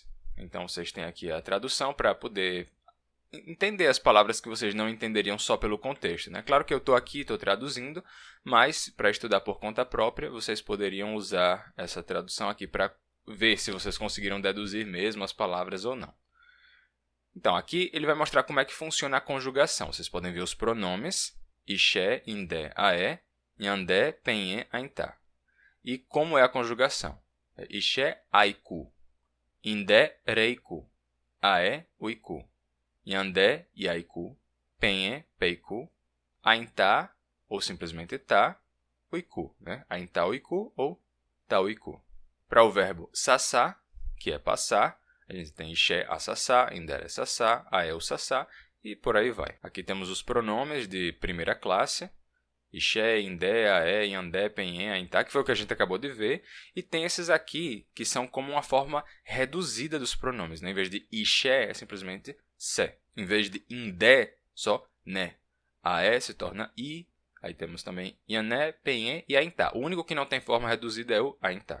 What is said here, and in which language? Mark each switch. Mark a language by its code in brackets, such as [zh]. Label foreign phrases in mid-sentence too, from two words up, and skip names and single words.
[pt] Então vocês têm aqui a tradução para poder entender as palavras que vocês não entenderiam só pelo contexto, né? Claro que eu estou aqui, estou traduzindo, mas para estudar por conta própria, vocês poderiam usar essa tradução aqui para ver se vocês conseguiram deduzir mesmo as palavras ou não. Então, aqui ele vai mostrar como é que funciona a conjugação. Vocês podem ver os pronomes, [yrl] ixé, indé, aé, nhandé, penhé, aintá. [pt] E como é a conjugação? [yrl] Ixé, aiku, indé, reiku, aé, uiku, nhandé, iaiku, penhé, peiku, aintá, [pt] ou simplesmente tá, uiku, né? [yrl] Aintá, uiku [pt] ou [yrl] tá o iku. [pt] Para o verbo sassá, que é passar, a gente tem [yrl] ixé, assassá, indé, sassá, aé, [pt] o sassá, e por aí vai. Aqui temos os pronomes de primeira classe, [yrl] ixé, indé, aé, iandé, penhé, aintá, [pt] que foi o que a gente acabou de ver. E tem esses aqui que são como uma forma reduzida dos pronomes, né? Em vez de ixé, é simplesmente sé. Em vez de indé, só né. Aé se torna i. Aí temos também iané, penhé e aintá. O único que não tem forma reduzida é o aintá.